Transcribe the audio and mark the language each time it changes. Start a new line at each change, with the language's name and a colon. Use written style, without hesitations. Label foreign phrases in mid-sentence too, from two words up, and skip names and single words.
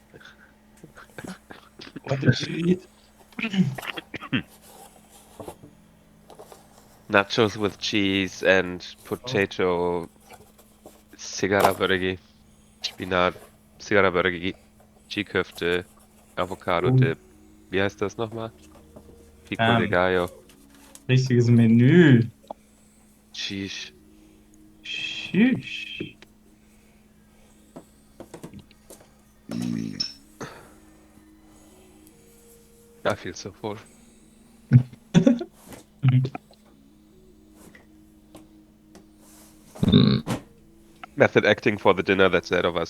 English: What did you eat? Nachos with cheese and potato,
Turkish: sigara börgi, Spinat, sigara börgi, G-Köfte,
German: Avocado Dip. Wie heißt das nochmal? Pico de Gallo. Richtiges Menü.
English: Sheesh.
German: Tschüss.
English: I feel so full. Method acting for the dinner that's ahead of us.